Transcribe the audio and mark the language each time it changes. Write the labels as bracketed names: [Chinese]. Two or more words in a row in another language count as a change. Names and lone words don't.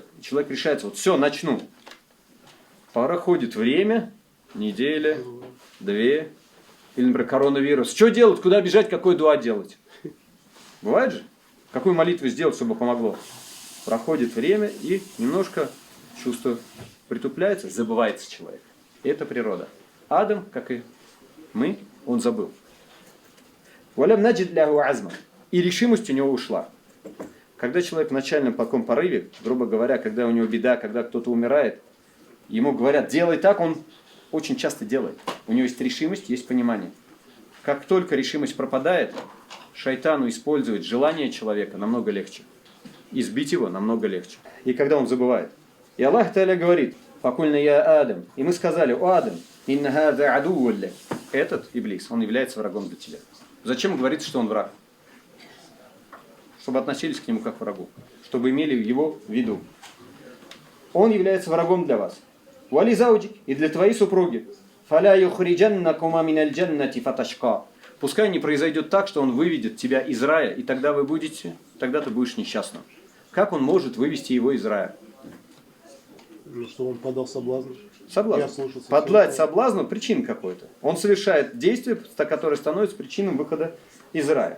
[Russian] И человек решается, вот все, начну. Проходит время, неделя, 2, или, например, коронавирус. Что делать, куда бежать, какой дуа делать? Бывает же? Какую молитву сделать, чтобы помогло? Проходит время, и немножко чувство притупляется, забывается человек. И это природа. Адам, как и мы, он забыл. [Arabic] «ولم نجد له عزما». [Russian] И решимость у него ушла. Когда человек в начальном таком порыве, грубо говоря, когда у него беда, когда кто-то умирает, ему говорят, делай так, он очень часто делает. У него есть решимость, есть понимание. Как только решимость пропадает, шайтану использовать желание человека намного легче. Избить его намного легче. И когда он забывает. И [Arabic] الله تعالى [Russian] говорит, [Arabic] «فقلنا يا آدم». [Russian] И мы сказали, «О Адам, [Arabic] إن هذا عدو لك». [Russian] Этот Иблис, он является врагом для тебя. Зачем говорится, что он враг? Чтобы относились к нему как к врагу. Чтобы имели его в виду. Он является врагом для вас. [Arabic] «ولزوجك» [Russian] и для твоей супруги. [Arabic] «فلا يخرجنكما من الجنة فتشقى». [Russian] Пускай не произойдет так, что он выведет тебя из рая, и тогда ты будешь несчастным. Как он может вывести его из рая? Ну, что он подал соблазн. Соблазн. Подлать соблазну причин какой-то. Он совершает действие, которое становится причиной выхода из рая.